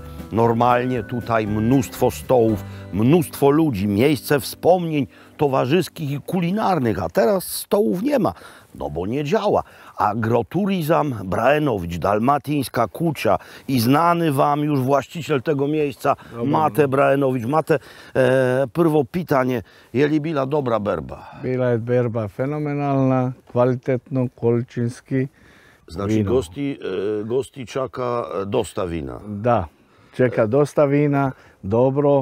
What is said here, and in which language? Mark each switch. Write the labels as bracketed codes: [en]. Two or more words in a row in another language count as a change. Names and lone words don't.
[pl] Normalnie tutaj mnóstwo stołów, mnóstwo ludzi, miejsce wspomnień towarzyskich i kulinarnych, a teraz stołów nie ma, no bo nie działa. Agroturizm Braenowicz, dalmatyńska kucia i znany wam już właściciel tego miejsca, Mate Braenowicz. [hr] Mate, prvo pitanje, je li bila dobra berba? Bila je berba fenomenalna, kvalitetno, količinski. Znači, gosti čaka dosta wina. Da, čeka dosta vina, dobro.